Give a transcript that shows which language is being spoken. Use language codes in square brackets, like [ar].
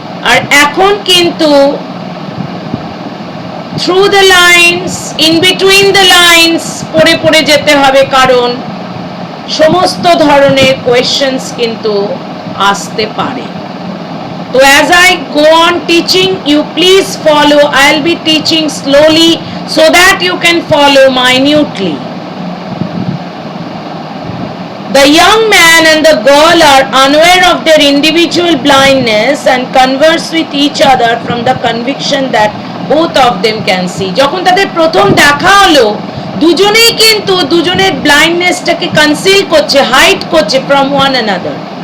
[bn] আর এখন কিন্তু [en] through the lines, in between the lines [bn] পড়ে পড়ে যেতে হবে, কারণ সমস্ত ধরনের কোয়েশ্চেন্স কিন্তু আসতে পারে। [en] তো as I go on teaching, you please follow. I'll be teaching slowly so that you can follow minutely. The young man and the girl are unaware of their individual blindness and converse with each other from the conviction that both of them can see. [bn] যখন তাদের প্রথম দেখা হলো, দুজনেই কিন্তু দুজনের ব্লাইন্ডনেসটাকে conceal করছে, hide করছে [en] from one another.